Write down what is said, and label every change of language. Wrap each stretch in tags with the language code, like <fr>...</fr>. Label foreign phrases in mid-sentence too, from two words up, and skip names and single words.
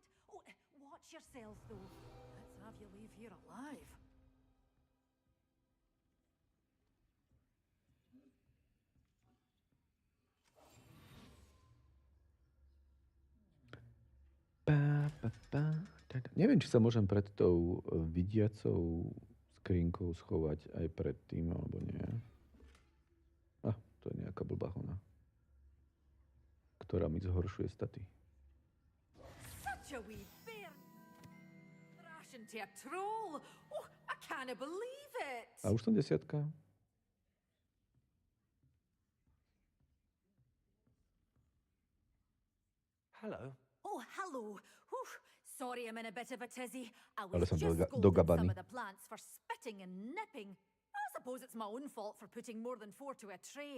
<en>Oh, watch yourself, though. Let's have you leave here alive.</en> <sk>Neviem, či sa môžem pred tou vidiacou skrinkou schovať aj pred tým, alebo nie. To je nejaká blbá hona, ktorá mi zhoršuje staty.</sk> <en>Such a wee bear. Thrash into a troll. Oh, I can't believe it.</en> <sk>A už som 10.</sk> <en>Hello. Oh, hello. Whew. Sorry I'm in a bit of a tizzy. I</en> <sk>Ale</sk> <en>was</en> <sk>som</sk> <en>just</en> <sk>do</sk> <en>scolding some</en> <sk>gabany.</sk> <en>of the plants for spitting spitting and nipping. I suppose it's my own fault for putting more than 4 to a tray.</en>